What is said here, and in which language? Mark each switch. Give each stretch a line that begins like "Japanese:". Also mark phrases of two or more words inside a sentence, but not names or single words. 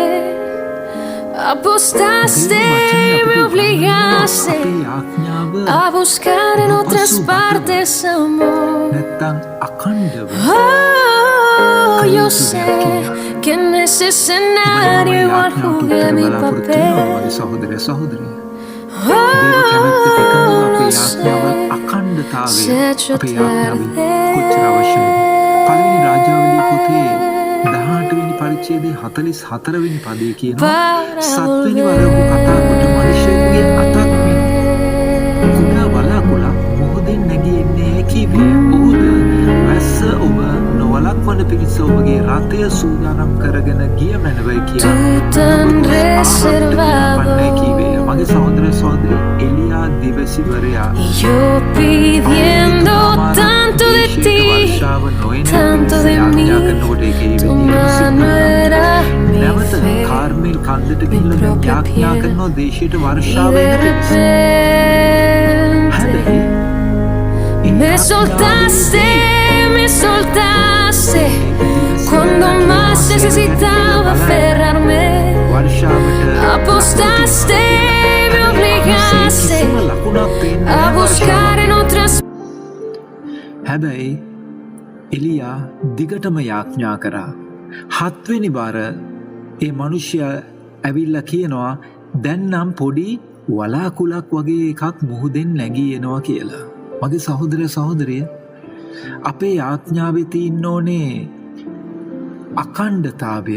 Spanish: Apostaste, me obligaste a buscar en otras partes amor. Oh, yo sé que en ese escenario igual jugué mi papel.
Sinhala: පළවෙනි රාජාවලියේ පොතේ 18 වෙනි පරිච්ඡේදයේ 44 වෙනි පදයේ කියනවා සත්වෙනි වර ඔහු කතා කොට මිනිසෙකුගේ අතක් මෙන් කුඩා වලාකුළක් මොහොතින් නැගී එන්නේ කීවේ ඔහුද වැස්ස ඔබ නොවලක්වන පිණිස ඔබගේ රථය සූදානම් කරගෙන ගිය මැනවයි කියලා කීවේ මගේ සහෝදර සහෝදරි එලියා දිවසිවරයා
Spanish: yo pidiendo tanto de ti, tanto de mí, tu mano era mi fe, mi propia piel. Y de repente me soltaste cuando más necesitaba aferrarme. Apostaste, me obligaste a buscar en otras.
Sinhala: හැබැයි එලියා දිගටම යාඥා කරා. 7 වෙනි වාර ඒ මිනිසයා ඇවිල්ලා කියනවා දැන් නම් පොඩි වලාකුලක් වගේ එකක් මුහුදෙන් නැගී එනවා කියලා. මගේ සහෝදර සහෝදරිය අපේ යාඥාවේ තියෙන්න ඕනේ අඛණ්ඩතාවය.